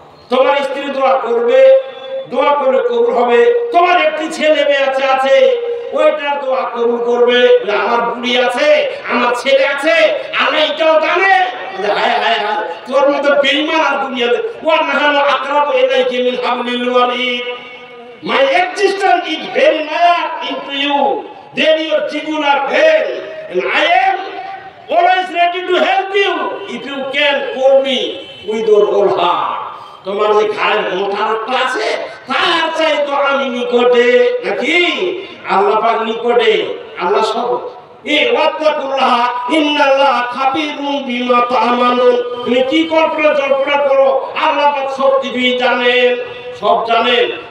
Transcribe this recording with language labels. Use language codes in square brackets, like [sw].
[bn] তোমার স্ত্রী দোয়া করবে, দোয়া করলে কবুল হবে। তোমার একটি ছেলে মেয়ে আছে ওইটার দোয়া কবুল করবে। আমার বুড়ি আছে, আমার ছেলে আছে, আল্লাহ এটাও জানে। হায় হায় হায়, তোর মতো বেঈমান আর দুনিয়াতে। [ar] ওয়া নাহানু আকরাবু ইলাইহি মিন হাবলিল ওয়ারিদ। [en] My existence is very near into you, then your jugular vein, and I am always ready to help you if you can call me with your whole heart. [bn] তোমার যে ঘাড়ের মোটা রক্ত আছে তার চাই তো আমি নিকটে, নাকি আল্লাহ পাক নিকটে। আল্লাহ সব এই [ar] ওয়াত্তাকুল্লাহ ইন্নাল্লাহ খাবিরুম বিমা তা'মালুন। [bn] তুমি কি কল্পনা করো, আল্লাহ পাক সব কিছুই জানেন, সব জানেন।